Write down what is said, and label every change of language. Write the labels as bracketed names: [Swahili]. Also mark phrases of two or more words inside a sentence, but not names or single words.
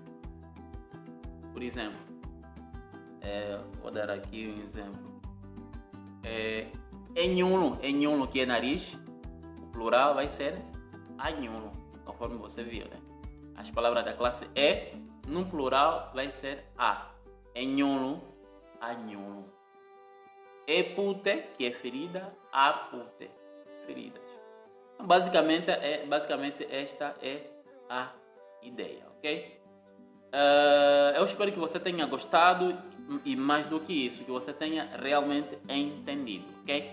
[Portuguese] Por exemplo, vou dar aqui um exemplo. Enhulo, que é nariz, o plural vai ser anhulo, conforme você viu, né? As palavras da classe E, no plural, vai ser a. [Umbundu] Enhulo, anhulo. [Portuguese] Epute, que é ferida, apute, feridas. Então, basicamente esta é a ideia, ok? Eu espero que você tenha gostado e mais do que isso, que você tenha realmente entendido, ok?